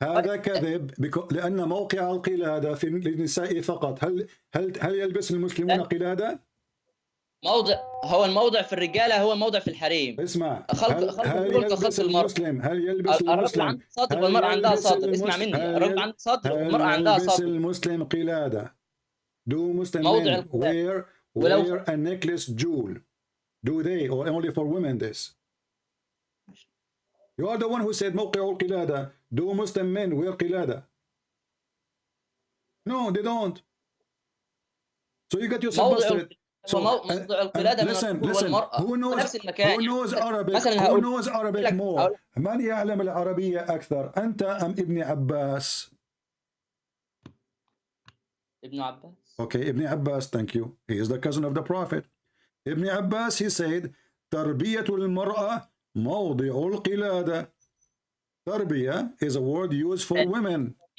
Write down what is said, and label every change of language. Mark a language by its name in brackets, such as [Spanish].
[Arabic] هذا كذب لأن موقع القلادة في النساء فقط. هل يلبس المسلمون قلادة؟ هو الموضع في الرجالة هو الموضع في الحريم. اسمع. هل يلبس المسلم؟ هل يلبس الرجل عنده صدر والمرأة عندها صدر. اسمع مني. الرجل عنده صدر والمرأة عندها صدر. هل يلبس المسلم قلادة؟ [English] Do Muslim men wear a necklace jewel? Do they, or only for women this? You are the one who said [Arabic] موقع القلادة. [English] Do Muslim men wear قلادة? No, they don't. So you got yourself busted. So listen. Who knows Arabic more? [Arabic] من يعلم العربية أكثر؟ أنت أم ابن عباس? [English] Ibn Abbas. Okay, Ibn Abbas, thank you. He is the cousin of the Prophet. Ibn Abbas, he said, [Arabic] تربية المرأة موضع القلادة. [English] تربية is a word used for women.